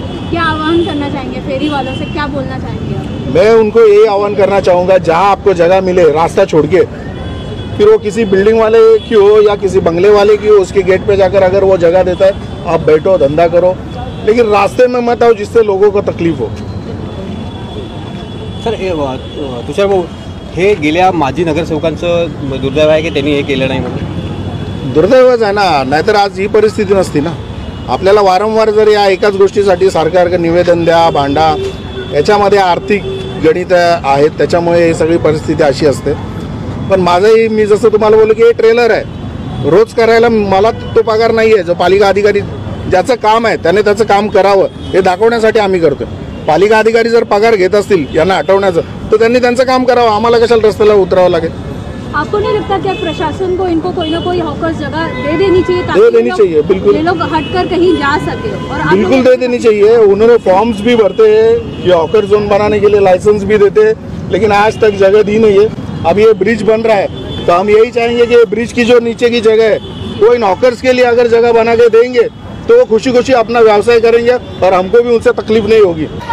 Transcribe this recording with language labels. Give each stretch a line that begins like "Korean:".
Hindi: क्या आह्वान करना चाहेंगे फेरी वालों से, क्या बोलना चाहेंगे? मैं उनको यही आह्वान करना चाहूँगा, जहाँ आपको जगह मिले रास्ता छोड़ के, फिर वो किसी बिल्डिंग वाले की हो या किसी बंगले वाले की हो, उसके गेट पे जाकर अगर वो जगह देता है आप बैठो, धंधा करो, लेकिन रास्ते में मत आओ जिससे लोगों को तकलीफ हो.
Marathi: सर तुषार भाऊ, हे गेल्या माजी नगरसेवकांचं दुर्दैव आहे की त्यांनी हे केलं नाही म्हणून? दुर्दैवच आहे ना, नाहीतर आज ही परिस्थिती नसती ना. आपल्याला वारंवार जर या एकाच गोष्टीसाठी सारखं निवेदन द्या, भांडा, याच्यामध्ये आर्थिक गणित आहेत, त्याच्यामुळे ही सगळी परिस्थिती अशी असते. पण माझंही मी जसं तुम्हाला बोललो की हे ट्रेलर आहे, रोज करायला मला तो पगार नाही आहे. जो पालिका अधिकारी ज्याचं काम आहे त्याने त्याचं काम करावं हे दाखवण्यासाठी आम्ही करतो. पालिका अधिकारी जर पगार घेत असतील यांना हटवण्याचं तर त्यांनी त्यांचं काम करावं, आम्हाला कशाला रस्त्याला उतरावं लागेल.
Hindi: आपको नहीं लगता कि प्रशासन को इनको कोई ना कोई हॉकर्स जगह दे देनी चाहिए दे देनी चाहिए, बिल्कुल. ये लोग हटकर कहीं जा सके और बिल्कुल दे देनी चाहिए. उन्होंने फॉर्म्स भी भरते हैं कि हॉकर जोन बनाने के लिए लाइसेंस भी देते हैं, लेकिन आज तक जगह दी नहीं है. अब ये ब्रिज बन रहा है तो हम यही चाहेंगे कि ब्रिज की जो नीचे की जगह है वो इन हॉकर्स के लिए अगर जगह बना के देंगे तो वो खुशी खुशी अपना व्यवसाय करेंगे और हमको भी उनसे तकलीफ नहीं होगी.